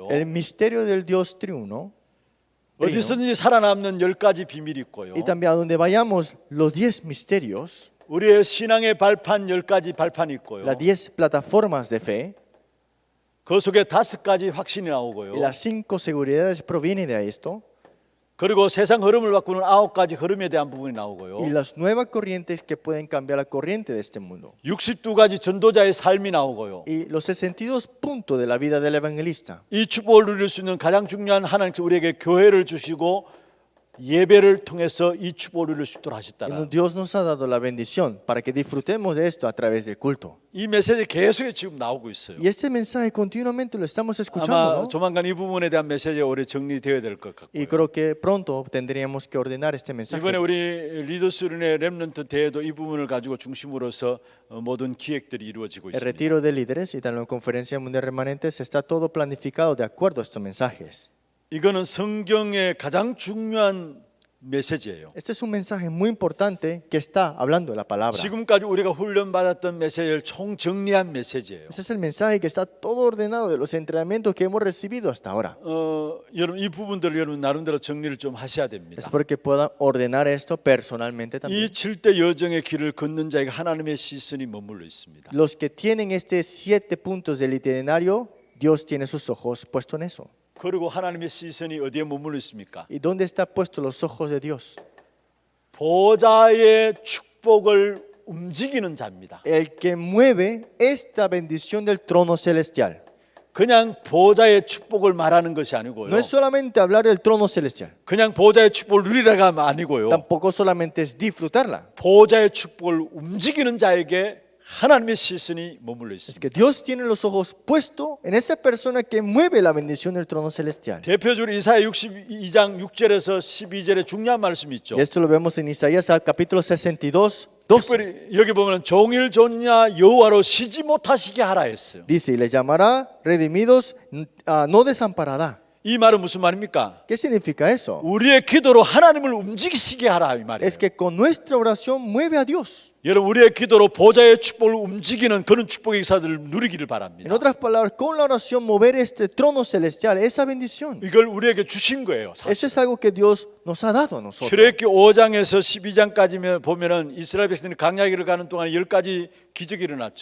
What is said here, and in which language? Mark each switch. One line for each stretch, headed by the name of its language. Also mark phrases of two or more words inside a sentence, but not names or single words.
Spanish: El misterio del Dios triuno.
Korean: 어디서든지 살아남는 10가지 비밀이 있고요.
Spanish: Y también a donde vayamos los 10 misterios,
Korean: 우리의 신앙의 발판 10가지 발판이 있고요.
Spanish: las 10 plataformas de fe
Korean: 그 속에 5가지 확신이 나오고요.
Spanish: y las 5 seguridades provienen de esto.
Korean: 그리고 세상 흐름을 바꾸는 9가지 흐름에 대한 부분이 나오고요.
Spanish: Y las nuevas corrientes que pueden cambiar la corriente de este mundo.
Korean: 62가지 전도자의 삶이 나오고요.
Spanish: Y los 62 puntos de la vida del evangelista.
Korean: 이 축복을 누릴 수 있는 가장 중요한 하나님께서 우리에게 교회를 주시고 예배를 통해서 이 축복을 누릴 수 있도록
Spanish: Y
Korean: 하셨다는
Spanish: Dios nos ha dado la bendición para que disfrutemos de esto a través del culto.
Korean: 이 메시지 계속 지금 나오고 있어요.
Spanish: Y este mensaje continuamente lo estamos escuchando,
Korean: 아마
Spanish: ¿no?
Korean: 조만간 이 부분에 대한 메시지가 오래 정리되어야 될 것
Spanish: Y
Korean: 같고요.
Spanish: creo que pronto tendríamos que ordenar este mensaje.
Korean: 이번에 우리 리더스run의 렘넌트 대회도 이 부분을 가지고 중심으로서 모든 기획들이 이루어지고
Spanish: El
Korean: 있습니다.
Spanish: retiro de líderes y también la conferencia mundial remanentes está todo planificado de acuerdo a estos mensajes.
Korean: 이거는 성경의 가장 중요한 메시지예요.
Spanish: Este es un mensaje muy importante que está hablando de la palabra.
Korean: 지금까지 우리가 훈련받았던 메시지를 총정리한 메시지예요.
Spanish: Ese es el mensaje que está todo ordenado de los entrenamientos que hemos recibido hasta ahora.
Korean: 여러분 이 부분들을 여러분 나름대로 정리를 좀 하셔야 됩니다.
Spanish: Espero que puedan ordenar esto personalmente también.
Korean: 이 7대 여정의 길을 걷는 자에게 하나님의 시선이 머물러 있습니다.
Spanish: Los que tienen estos 7 puntos del itinerario, Dios tiene sus ojos puestos en eso.
Korean: 그리고 하나님의 시선이 어디에 머물러 있습니까?
Spanish: ¿Y dónde están puestos los ojos de Dios?
Korean: 보좌의 축복을 움직이는 자입니다.
Spanish: El que mueve esta bendición del trono celestial.
Korean: 그냥 보좌의 축복을 말하는 것이 아니고요.
Spanish: No es solamente hablar del trono celestial,
Korean: 그냥 보좌의 축복을 누리라가 아니고요.
Spanish: tampoco solamente es disfrutarla.
Korean: 보좌의 축복을 움직이는 자에게 하나님의 시선이 머물러
Spanish: Es
Korean: 있습니다.
Spanish: que Dios tiene los ojos puestos en esa persona que mueve la bendición del trono celestial.
Korean: 대표적으로 이사야 62장 6절에서 12절에 중요한 말씀이 있죠.
Spanish: Y esto lo vemos en Isaías capítulo 62, 12.
Korean: 특별히 여기 보면 종일 존냐 여호와로 쉬지 못하시게 하라 했어요.
Spanish: Dice, y le llamará redimidos, no desamparará.
Korean: 이 말은 무슨 말입니까?
Spanish: ¿Qué significa eso?
Korean: 우리의 기도로 하나님을 움직이시게 하라 이 말이에요.
Spanish: Es que con nuestra oración mueve a Dios.
Korean: 여러분 우리의 기도로 보좌의 축복을 움직이는 그런 축복의 역사들을 누리기를
Spanish: En
Korean: 바랍니다.
Spanish: otras palabras, con la oración mover este trono celestial, esa bendición.
Korean: 이걸 우리에게 주신 거예요. 사실.
Spanish: Eso es algo que Dios nos ha dado a nosotros.
Korean: 출애굽기 5장에서 12장까지 보면은 이스라엘 백성들이 광야길을 가는 동안 10가지 기적이 일어났죠.